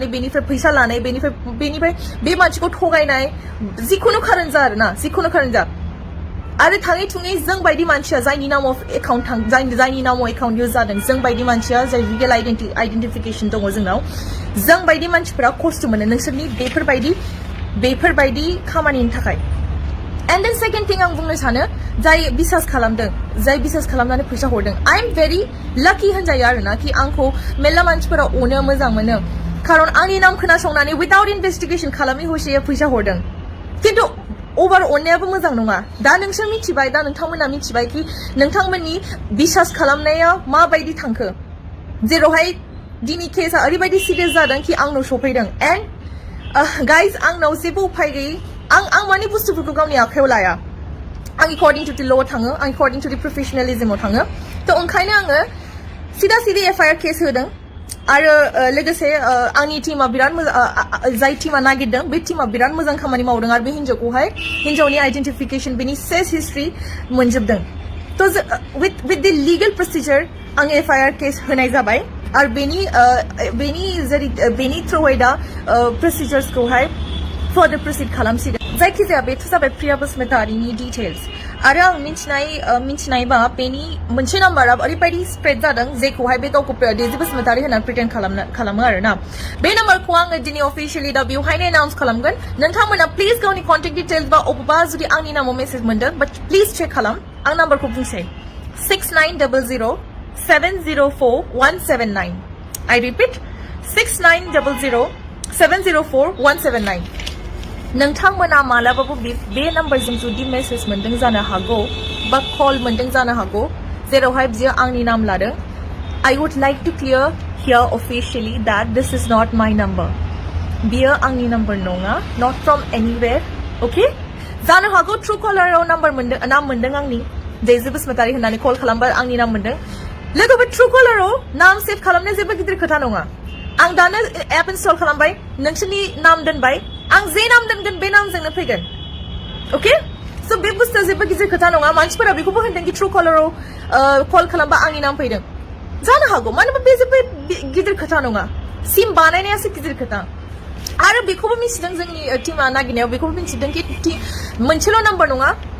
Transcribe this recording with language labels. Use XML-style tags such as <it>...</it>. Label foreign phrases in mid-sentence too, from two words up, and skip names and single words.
<brx>बेनिफ्राय फैसा लानाय बेनिफ्राय बे मानसिखौ थगायनाय जिखुनु खारन जा आरोना जिखुनु खारन जा आरो थाङै थुङै जों बायदि मानसिया जायनि नामाव एकाउन्ट जायनि नामाव</brx> <en>account use</en> <brx>जादों जों बायदि मानसिया जाय</brx> <en>legal identification</en> <brx>दङ जोंनाव जों बायदि मानसिफोरा खस्थ' मोनो नोंसोरनि बेफोरबायदि खामानिनि थाखाय</brx> <en>And then second thing</en> <brx>आं बुंनो सानो जाय बिसास खालामनानै फैसा हरदों</brx> <en>I am very lucky</en> <brx>होनजायो आरोना कि आंखौ मेल्ला मानसिफोरा अनो मोजां मोनो खारन आंनि नाम खोनासंनानै without investigation खालामै हसेया फैसा हरदों किन्तु ओभार अननायाबो मोजां नङा दा नोंसोर मिथिबाय दा नोंथांमोना मिथिबाय कि नोंथांमोननि बिसास खालामनाया माबायदि थांखो जेरावहाय दिनै केसआ ओरैबायदि सिरियास जादों कि आंनाव सफैदों</brx> <en>and guys</en> <brx>आंनाव जेबो उपाय गैयै आं माने बुस्थुफोरखौ गावनि आखायाव लाया आं</brx> <en>according to the law</en> <brx>थाङो आं</brx> <en>according to the professionalism</en> <brx>थाङो तो ओंखायनो आङो सिदा</brx> <en>FIR case</en> <brx>होदों आरो लोगोसे आंनि टीमा बिराद मोजां जाय टीमा नागिरदों बे टीमा बिराद मोजां खामानि मावदों आरो बे हिन्जावनि आइडेन्टिफिकेसन बेनि सेस हिस्ट्रि मोनजोबदों तो</brx> <en>with the legal procedure</en> <brx>आं</brx> <en>FIR case</en> <brx>होनाय जाबाय आरो बेनि थ्रुयै दा प्रसिजार्सखौहाय</brx> <en>further proceed</en> <brx>खालामसिगोन जायखिजाया बेथ' जाबाय प्रिया बसुमतारीनि डिटेल्स आरो आं मिन्थिनायबा बेनि मोनसे नाम्बारा ओरैबायदि स्प्रेड जादों जेखौहाय बे गावखौ दैजि बसुमतारी होननानै प्रिटेन्ड खालामो आरोना बे नाम्बारखौ आङो दिनै अफिसियेलि दा बेवहायनो एनाउन्स खालामगोन नोंथांमोना प्लिज गावनि</brx> <en>contact details</en> <brx>बा अबेबा जुदि आंनि नामाव मेसेज मोनदों</brx> <en>but please check</en> <brx>खालाम आं नाम्बारखौ बुंसै 6900704179</brx> <en>I repeat</en> <brx>6900704179 नोंथांमोना मालाबाबो बे नाम्बारजों जुदि मेसेज मोनदों जानो हागौ बा कल मोनदों जानो हागौ जेरावहाय बियो आंनि नाम लादों</brx> <en>I would like to clear here officially that this is not my number</en> <brx>बियो आंनि नाम्बार नङा</brx> <en>not from anywhere okay</en> <brx>जानो हागौ ट्रु कलाराव नाम मोनदों आंनि दैजि बसुमतारी होननानै कल खालामबा आंनि नाम मोनदों लोगोफोर ट्रु कलाराव नाम सेभ खालामनाया जेबो गिदिर खोथा नङा आं दानो</brx> <en>app install</en> <brx>खालामबाय नोंसोरनि नाम दोनबाय आं जे नाम दोनगोन बे नामजोंनो फैगोन ओके स' बे बुस्थुआ जेबो गिदिर खोथा नङा मानसिफोरा बेखौबो होनदों कि ट्रु कलाराव कल खालामबा आंनि नाम फैदों जानो हागौ मानोबा बे जेबो गिदिर खोथा नङा सिम बानायनायासो गिदिर खोथा आरो बेखौबो मिथिदों जोंनि टिमा नागिरनायाव बेखौबो मिथिदों कि मोनसेल' नाम्बार नङा</brx>